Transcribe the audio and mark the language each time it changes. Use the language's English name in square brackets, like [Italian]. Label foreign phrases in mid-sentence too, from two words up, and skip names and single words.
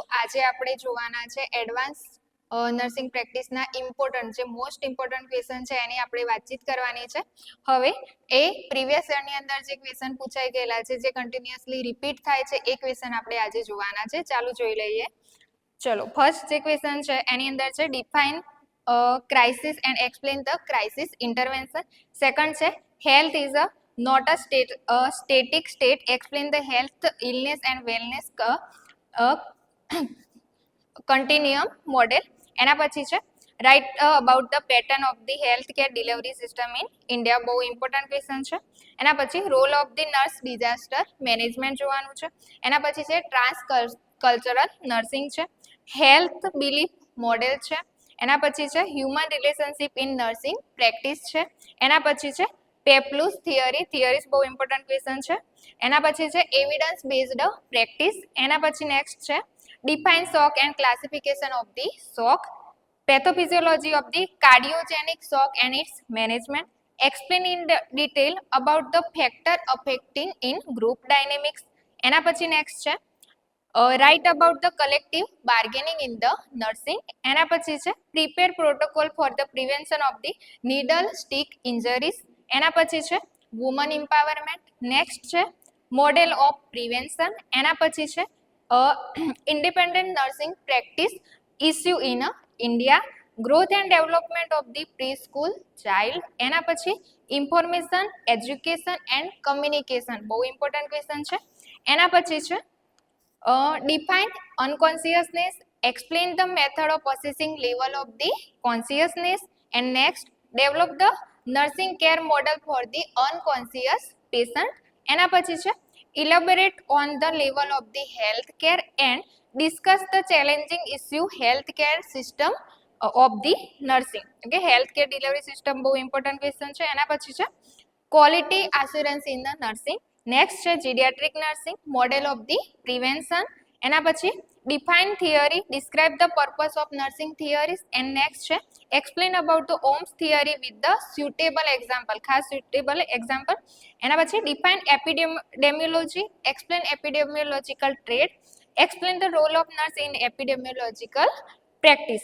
[Gujarati] આજે આપણે જોવાના છે [English] advance nursing practiceના important [Gujarati] જે [English] most important question [Gujarati] છે એની આપણે વાતચીત કરવાની છે। હવે એ [English] previous yearની [Gujarati] અંદર જે ક્વેશ્ચન પૂછાઈ ગયેલા છે જે [English] continuously repeat [Gujarati] થાય છે એ ક્વેશ્ચન આપણે આજે જોવાના છે। ચાલો જોઈ લઈએ। ચલો ફર્સ્ટ જે ક્વેશ્ચન છે એની અંદર છે [English] define crisis and explain the crisis intervention. સેકન્ડ છે health is a not a static state, explain the health illness and wellness continuum model। [Gujarati] એના પછી છે [English] write about the pattern of the healthcare delivery system in India। [Gujarati] બહુ [English] important question [Gujarati] છે। એના પછી [English] role of the nurse disaster management [Gujarati] જોવાનું છે। એના પછી છે [English] trans cultural nursing [Gujarati] છે, [English] health belief model [Gujarati] છે। એના પછી છે [English] human relationship in nursing practice છે। [Gujarati] એના પછી છે [English] Peplau's theories [Gujarati] બહુ [English] important question [Gujarati] છે। એના પછી છે [English] evidence based practice. [Gujarati] એના પછી નેક્સ્ટ છે [English] define shock and classification of the shock, pathophysiology of the cardiogenic shock and its management, explain in detail about the factor affecting in group dynamics। [Gujarati] એના પછી નેક્સ્ટ છે [English] write about the collective bargaining in the nursing। [Gujarati] એના પછી છે [English] prepare protocol for the prevention of the needle stick injuries। [Gujarati] એના પછી છે [English] women empowerment। નેક્સ્ટ છે model of prevention। [Gujarati] એના પછી છે [English] independent nursing practice issue in India, growth and development of the preschool child। [Gujarati] એના પછી [English] information education and communication બહુ important question છે। [Gujarati] એના પછી છે [English] define unconsciousness, explain the method of assessing level of the consciousness, and next develop the nursing care model for the unconscious patient। [Gujarati] એના પછી છે [English] elaborate on the level of the healthcare and discuss the challenging issue healthcare system of the nursing। okay, healthcare delivery system બહુ important question છે। [Gujarati] એના પછી છે [English] quality assurance in the nursing। નેક્સ્ટ છે geriatric nursing model of the prevention. [Gujarati] એના પછી [English] define theory describe the purpose of nursing theories and next છે explain about the Orem's theory with the suitable example, ખાસ suitable example, ખાસ સ્યુટેબલ એક્ઝામ્પલ। [Gujarati] એના પછી [English] define epidemiology, explain epidemiological trade, explain the role of nurse in epidemiological practice.